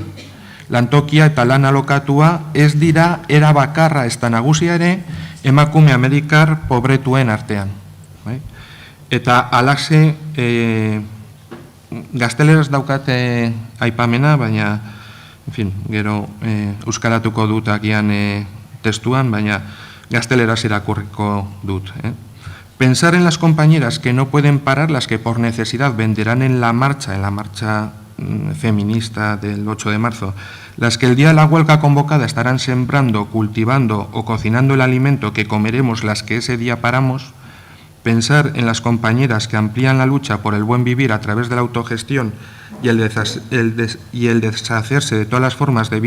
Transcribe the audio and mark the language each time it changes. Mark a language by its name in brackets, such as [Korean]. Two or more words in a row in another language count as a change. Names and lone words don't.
[Basque] Lantokia eta lan alokatua ez dira era bakarra ez da nagusia ere emakume amerikar pobretuen artean. Eta alaxe, gazteleraz daukat aipamena, baina, [Spanish] en fin, [Basque] gero euskaratuko dut agian testuan, baina gazteleraz irakurriko dut. [Spanish] Pensar en las compañeras que no pueden parar, las que por necesidad venderán en la marcha feminista del 8 de marzo, las que el día de la huelga convocada estarán sembrando, cultivando o cocinando el alimento que comeremos las que ese día paramos, pensar en las compañeras que amplían la lucha por el buen vivir a través de la autogestión y el deshacerse de todas las formas de vida